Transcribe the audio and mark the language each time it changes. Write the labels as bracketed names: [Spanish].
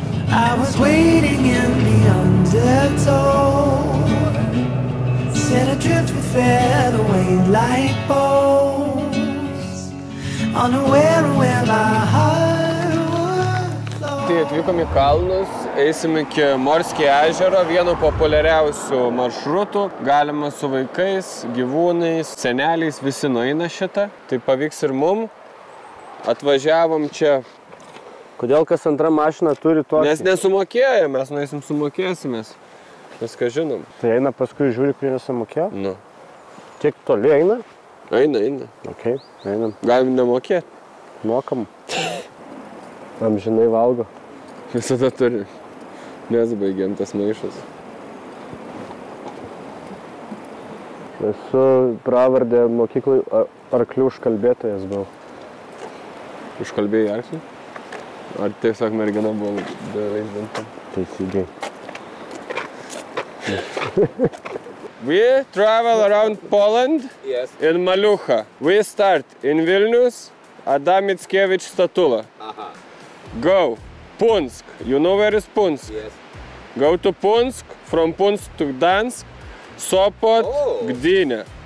[English] I was waiting in the undertow, set adrift with featherweight like bones, unaware of where my heart would flow. [Lithuanian] Tai atvykom į kalnus, eisim iki Morskie ežero, vieno populiariausių maršrutų. Galima su vaikais, gyvūnais, seneliais, visi nueina šitą. Tai pavyks ir mum. Atvažiavom čia. Kodėl kas antra mašina turi tokį? Nes nesumokėjom, mes nueisim sumokėsimės. Viską žinom. Tai eina paskui žiūri, kurie nesumokėjo? Nu. Kiek toli eina? Eina. Ok, einam. Galim nemokėti. Mokam. Amžinai valgo. Visada turi. Nesibaigiam tas maišas. Esu pravardė mokyklai arklių užkalbėtojas buvau. Užkalbėjai arklių? Ar tiesiog mergina buvo beraizdantam? Teisingai. [English] We travel around Poland in Malucha. We start in Vilnius, Adam Mickiewicz statula. Go. Punsk. You know where is Punsk? Yes. Go to Punsk, from Punsk to Gdansk, Sopot, Gdynia.